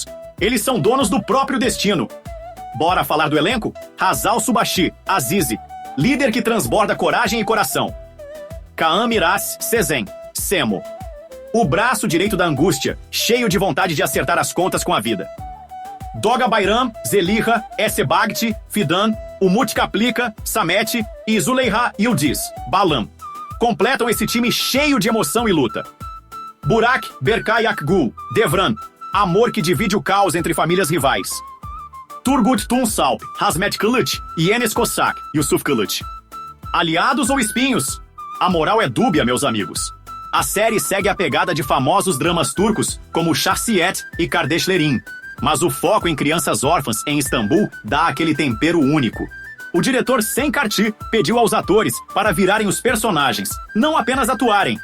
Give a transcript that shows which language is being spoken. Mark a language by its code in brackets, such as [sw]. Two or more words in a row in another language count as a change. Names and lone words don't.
[pt] Eles são donos do próprio destino. Bora falar do elenco? Hazal Subashi, Azize, líder que transborda coragem e coração. Kaan Miras Sezen, Semo, o braço direito da angústia, cheio de vontade de acertar as contas com a vida. Doga Bayram, Zeliha, Essebagti, Fidan, Umut Kaplika, Samet e Zuleiha Yildiz, Balam. Completam esse time cheio de emoção e luta. Burak Berkay Akgul, Devran, amor que divide o caos entre famílias rivais. Turgut Tunsalp, Hazmet Kılıç e Enes Kosak, Yusuf Kılıç. Aliados ou espinhos? A moral é dúbia, meus amigos. A série segue a pegada de famosos dramas turcos, como Şahsiyet e Kardeşlerim, mas o foco em crianças órfãs em Istambul dá aquele tempero único. O diretor Sen Karti pediu aos atores para virarem os personagens, não apenas atuarem.